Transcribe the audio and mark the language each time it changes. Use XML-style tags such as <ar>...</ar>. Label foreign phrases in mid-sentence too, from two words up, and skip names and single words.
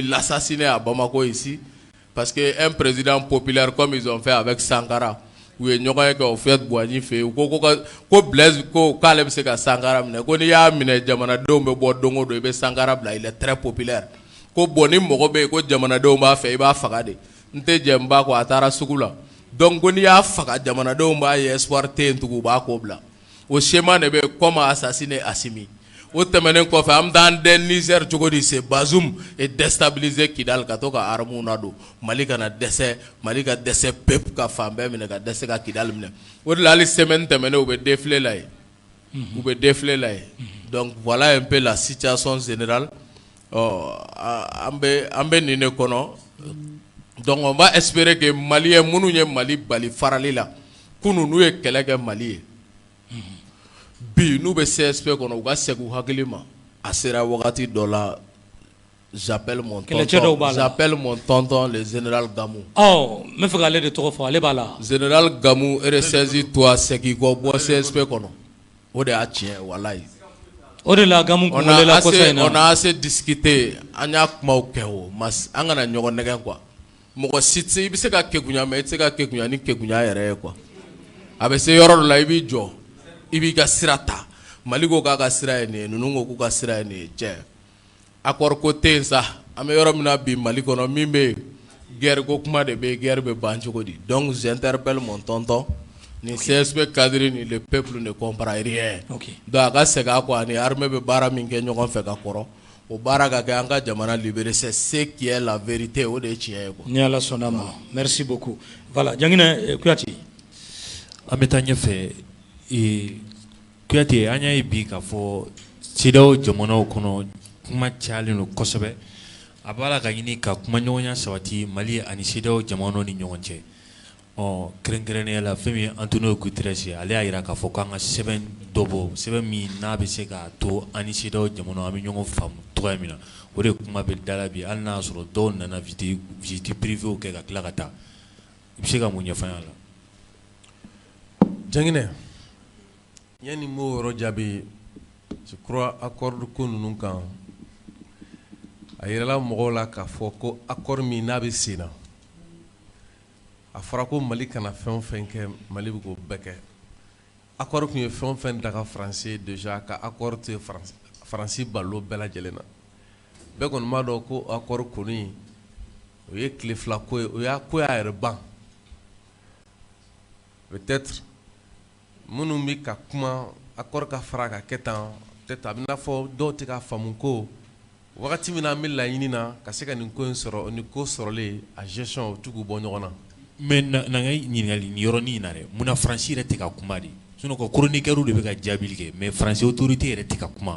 <fr>l'assassiner à Bamako ici parce que un président populaire comme ils ont fait avec Sankara</fr> <bm>u ye ɲɔgɔn ye kɛ o Houphouët-Boigny fɛ yen ko Blaise ko k'ale bɛ se ka Sankara minɛ ko n'i y'a minɛ jamanadenw bɛ bɔ don o don i bɛ Sankara bila</bm> <fr>il est très populaire</fr> <bm>ko bon ni mɔgɔ bɛ yen ko jamanadenw b'a fɛ i b'a faga de n tɛ jɛ n ba kɔ a taara sugu la donc ko n'i y'a faga jamanadenw b'a ye espoir tɛ yen tugun u b'a ko bila o schéma de bɛ</bm> <fr>comment assassiner Assimi</fr> <bm>o tɛmɛnen kɔfɛ an bɛ taa an dɛn Niger cogo di</bm> <fr>c'est Bazoum et déstabiliser Kidal</fr> <bm>ka to ka armes nadon Mali kana dɛsɛ Mali ka dɛsɛ peuple ka fan bɛɛ minɛ ka dɛsɛ ka Kidal minɛ o de la hali semaine tɛmɛnen u bɛ défilé la ye</bm> <fr>donc voilà un peu la situation générale</fr> <bm>an bɛ nin de kɔnɔ</bm> <fr>donc on va espérer que Maliens</fr> <bm>minnu ye Mali bali farali la kunun n'u ye kɛlɛ kɛ Mali ye bi n'u bɛ CSP kɔnɔ u ka segin u hakili ma a sera wagati dɔ la</bm> <fr>j'appelle mon tonton le général Gamou</fr> <bm>n bɛ fɛ k'ale de tɔgɔ fɔ ale b'a la</bm> <fr>général Gamou ressaisis-toi</fr> <bm>segin kɔ bɔ CSP kɔnɔ o de y'a tiɲɛ walayi o de la Gamou kungolela kɔsa in na</bm> <fr>on a assez discuté</fr> <bm>an y'a kumaw kɛ o mas an kana ɲɔgɔn nɛgɛn quoi mɔgɔ si tɛ i bɛ se ka kekunya mais i tɛ se ka kekunya ni kekunya yɛrɛ ye quoi a bɛ se yɔrɔ dɔ la i b'i jɔ i b'i ka sira ta Mali ko k'a ka sira ye nin ye ninnu ko k'u ka sira ye nin ye cɛ accord ko tɛ yen sa an bɛ yɔrɔ min na bi Mali kɔnɔ min bɛ yen guerre ko kuma de bɛ yen guerre bɛ ban cogo di</bm> <fr>donc j'interpelle mon tonton</fr> <bm>ni CSP cadre ni</bm> <fr>le peuple ne comprend rien donc</fr> <bm>a ka segin a kɔ ani armée bɛ baara min kɛ ɲɔgɔn fɛ ka kɔrɔ o baara ka kɛ an ka jamana</bm> <fr>libérer c'est ce qui est la vérité</fr> <bm>o de ye tiɲɛ ye quoi ni Ala sɔnna ma</bm> <fr>merci beaucoup voilà</fr> <bm>Janginɛ Kuyate an bɛ taa ɲɛfɛ Kuyate an y'a ye bi k'a fɔ CEDEAO jamanaw kɔnɔ kuma cayalen don kosɛbɛ a b'a la ka ɲini ka kuma ɲɔgɔnya sabati Mali ani CEDEAO jamanaw ni ɲɔgɔn cɛ kɛrɛnkɛrɛnnenya la fɛn min Antonio Guterres ale y'a jira k'a fɔ k'an ka sɛbɛn dɔ bɔ sɛbɛn min n'a bɛ se k'a to ani CEDEAO jamanaw an bɛ ɲɔgɔn faamu cogoya min na o de kuma bɛ da la bi hali n'a sɔrɔ dɔw nana</bm> <fr>visite privée</fr> <bm>kɛ ka tila ka taa i bɛ se ka mun ɲɛfɔ an la. Janginɛ yanni n b'o yɔrɔ jaabi</bm> <fr>je crois</fr> <bm>accord ko ninnu kan a yirala mɔgɔw la k'a fɔ ko accord min n'a bɛ sen na a fɔra ko Mali kana fɛn o fɛn kɛ Mali bɛ k'o bɛɛ kɛ accord kun ye fɛn o fɛn daga Faransi déjà ka accord to Faransi balo bɛɛ lajɛlen na bɛɛ kɔni b'a dɔn ko accord kɔni o ye tile fila ko ye o y'a ko y'a yɛrɛ ban peut-être minnu bɛ ka kuma accord ka fara ka kɛ tan peut-être a bɛ n'a fɔ dɔw tɛ ka faamu ko wagati min na an bɛ laɲini na ka se ka nin ko in sɔrɔ ni ko sɔrɔlen a gestion o t'u k'u bɔ ɲɔgɔn na. Mais na nga ɲininkali ni yɔrɔnin in na dɛ munna Faransi yɛrɛ tɛ ka kuma de sinon ko chroniqueur de bɛ ka jaabili kɛ mais Faransi autorité yɛrɛ tɛ ka kuma.</bm>